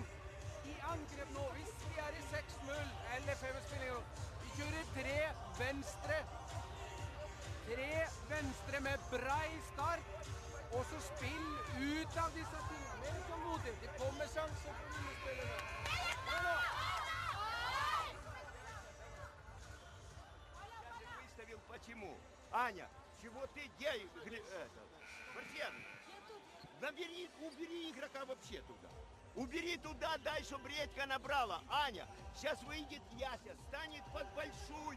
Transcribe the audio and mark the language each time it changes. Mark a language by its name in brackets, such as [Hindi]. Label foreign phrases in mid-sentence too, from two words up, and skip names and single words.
[Norwegian] I angrep nå, hvis vi I 6-0 eller 5-spilling, vi kjører 3 venstre. 3 venstre med brei start, og så spill ut av disse tingene. Mer tålmodig, det kommer sjanser for spillerne. Kom nå! [Russian] Почему? Аня, чего ты делаешь? Барсен, убери игрока вообще туда. Убери туда, дай, чтобы редька набрала. Аня, сейчас выйдет Яся, станет под большую.